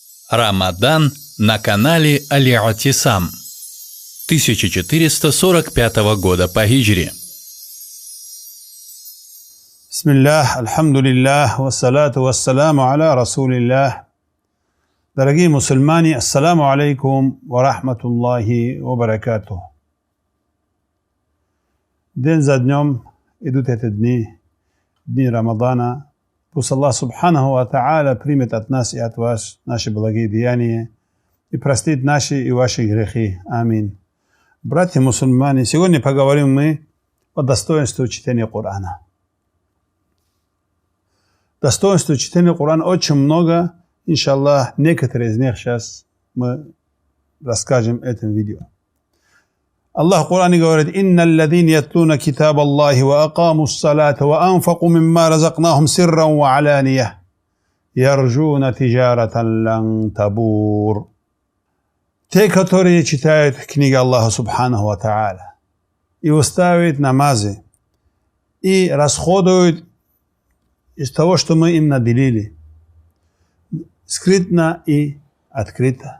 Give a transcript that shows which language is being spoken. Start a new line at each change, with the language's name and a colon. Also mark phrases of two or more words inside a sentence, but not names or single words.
Russian: Рамадан на канале Аль-Атисам 1445 года по хиджре. Бисмиллах,
Arabic: الحمد لله، والصلاة والسلام على رسول الله.
Russian: Дорогие мусульмане,
Arabic: السلام عليكم ورحمة الله وبركاته.
Russian: День за днем идут эти дни Рамадана. Пусть Аллах
Arabic: سبحانه وتعالى
Russian: примет от нас и от вас наши благие деяния и простит наши и ваши грехи. Амин. Братья мусульмане, сегодня поговорим мы о достоинстве чтения Корана. Достоинства чтения Корана очень много. Иншаллах, некоторые из них сейчас мы расскажем в этом видео. Аллах в Коране говорит:
Arabic: «إن الذين يتلون كتاب الله وأقاموا الصلاة وأنفقوا مما رزقناهم سرا وعلانية يرجون تجارة لن تبور».
Russian: Те, которые читают книги Аллаха
Arabic: سبحانه وتعالى
Russian: и уставляют намазы и расходуют из того, что мы им наделили, скрытно и открыто.